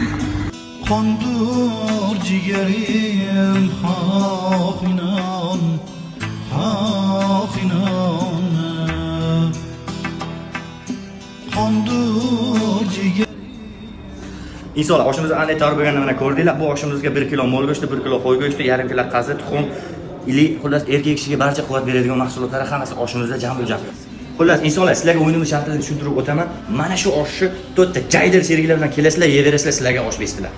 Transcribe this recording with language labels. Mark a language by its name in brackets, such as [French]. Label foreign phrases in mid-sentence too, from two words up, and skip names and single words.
[Turkish] Kandır ciğerim hak inan, hak inan. Kandır ciğerim. [Uzbek] İnsanlar oshimizni qanday tayyor bo'lganini mana ko'rdinglar. Bu oshimizga 1 kilo mol go'shti, 1 kilo qo'y go'shti, yarim kilo qazi, tuxum, ili, xullas erkak kishiga barcha quvvat beradigan mahsulotlar hammasi oshimizda jam. Xullas, insonlar, sizlarga o'yinimiz shartini tushuntirib o'taman. Mana shu oshni to'rtta jaydar sheriklar bilan kelasizlar, yeyverasizlar, sizlarga osh bersizlar.